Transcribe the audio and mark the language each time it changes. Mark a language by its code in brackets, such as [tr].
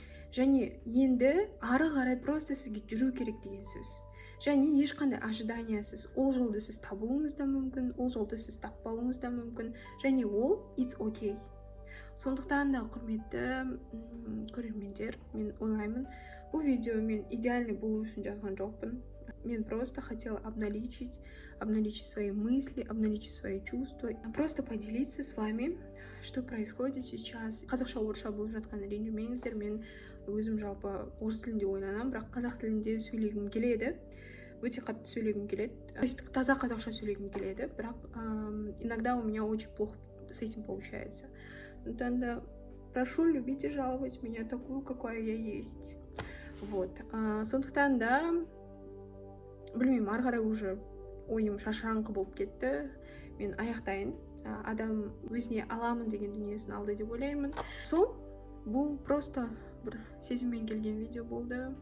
[kk] Және енді ары қарай просто сізге жүру керек деген сөз. Және ешқандай ожиданиясыз. Ол жолды сіз табуыңыз да мүмкін, ол жолды сіз таппауыңыз да мүмкін. Және ол [en] it's okay. [kk] Сондықтан да құрметті көрермендер, мен ойлаймын, бұл видео мен идеальный болу үшін жазған жоқпын. [ru] Мен просто хотела обналичить свои мысли, обналичить свои чувства, просто поделиться с вами, что происходит сейчас. Қазақша орысша болып жатқан ренжімеңіздер, мен өзім жалпы орыс тілінде ойланамын, бірақ қазақ тілінде сөйлегім келеді, өте қатты сөйлегім келеді, то есть таза қазақша сөйлегім келеді, бірақ иногда у меня очень плохо с этим получается. Тогда прошу любить и жаловать меня такую, какая я есть. Вот. [kk] Сондықтан да, білмеймін, ары қарай уже ойым шашыраңқы болып кетті. Мен аяқтайын. Адам өзіне аламын деген дүниесін алды деп ойлаймын. Сол, бұл просто бір сезіммен келген видео болды.